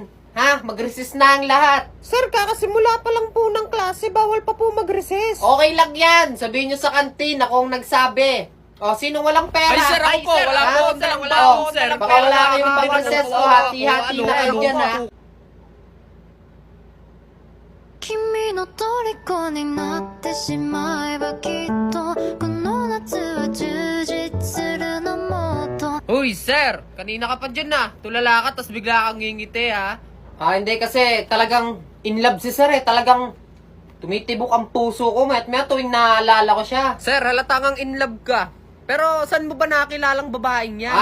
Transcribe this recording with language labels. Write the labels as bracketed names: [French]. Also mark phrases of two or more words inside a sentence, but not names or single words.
[Filipino] Ha? Mag-resist na ang lahat. Sir, kakasimula pa lang po ng klase, bawal pa po mag-recess. Okay lang yan. Sabihin nyo sa kantin, ako ang nagsabi. O, sino walang pera? Ay, sir, ako po, wala ha? po, sir, wala O, po, sir. baka wala kayong pang-recess. O, hati-hati na kayo dyan, ha? [Japanese] 君の虜になってしまえばきっとこの夏は充実するのもっと [Filipino] Uy, sir, kanina ka pa dyan na. Tulala ka, tas bigla kang ngingiti ha. Ah, hindi kasi talagang [English] in love [Filipino] si sir, eh. Talagang tumitibok ang puso ko. May tuwing naalala ko siya. Sir, halata kang [English] in love [Filipino] ka. Pero saan mo ba nakilalang babaeng yan?